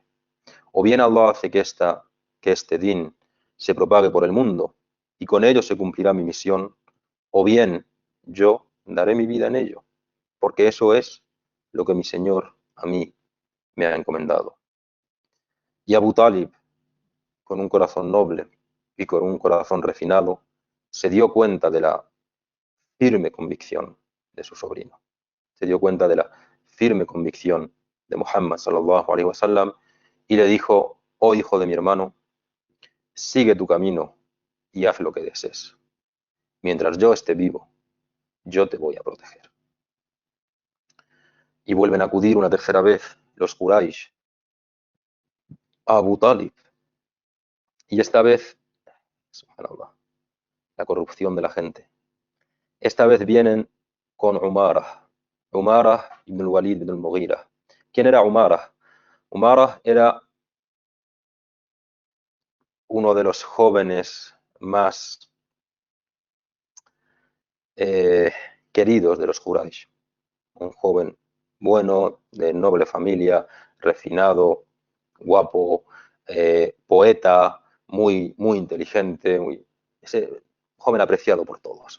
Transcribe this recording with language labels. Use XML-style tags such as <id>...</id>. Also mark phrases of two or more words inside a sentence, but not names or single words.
<es>O bien Allah hace que este din se propague por el mundo y con ello se cumplirá mi misión, o bien yo daré mi vida en ello, porque eso es lo que mi Señor a mí me ha encomendado. Y Abu Talib, con un corazón noble y con un corazón refinado, se dio cuenta de la firme convicción de su sobrino. Se dio cuenta de la firme convicción de Muhammad</es> <ar>صلى الله عليه وسلم</ar> <es>y le dijo, oh hijo de mi hermano, sigue tu camino y haz lo que desees. Mientras yo esté vivo, yo te voy a proteger. Y vuelven a acudir una tercera vez los Quraysh a Abu Talib. Y esta vez, subhanallah, la corrupción de la gente. Esta vez vienen con Umarah ibn al-Walid ibn al-Mughira. ¿Quién era Umarah? Umarah era uno de los jóvenes más queridos de los Quraysh. Un joven bueno, de noble familia, refinado, guapo, poeta, muy inteligente, ese joven apreciado por todos.</es>